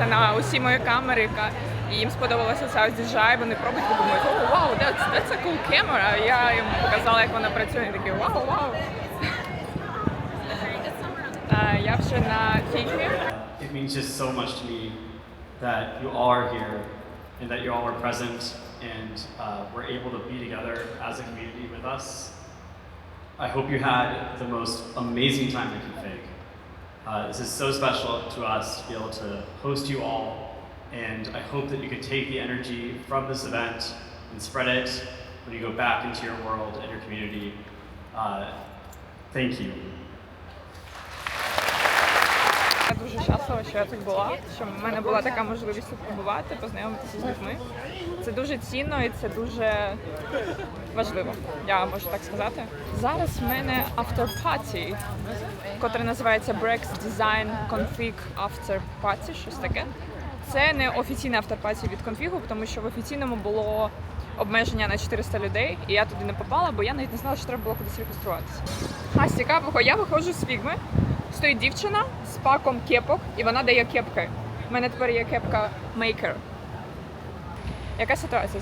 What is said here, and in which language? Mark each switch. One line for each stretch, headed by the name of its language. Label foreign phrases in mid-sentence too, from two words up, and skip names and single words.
Ukrainian: на усі мої камери, і їм сподобалося ця DJI, вони пробують і думають, о, вау,
English: that's a cool camera.
Ukrainian: Я їм показала, як вона працює, і такі, вау, вау. Я вже на фільмі.
English: It means just so much to me that you all are here and that you all are present and we're able to be together as a community with us. I hope you had the most amazing time at Config. This is so special to us to be able to host you all, and I hope that you can take the energy from this event and spread it when you go back into your world and your community. Thank you.
Ukrainian: Я дуже щаслива, що я тут була, що в мене була така можливість тут побувати, познайомитися з людьми. Це дуже цінно і це дуже важливо, я можу так сказати. Зараз в мене after-party, котре називається Brex Design Config After Party, щось таке. Це не офіційне after-party від конфігу, тому що в офіційному було обмеження на 400 людей, і я туди не попала, бо я навіть не знала, що треба було кудись реєструватися. А з цікавого, я виходжу з фігми, стоїть дівчина з паком кепок, і вона дає кепки. У мене тепер є кепка Maker. Яка ситуація?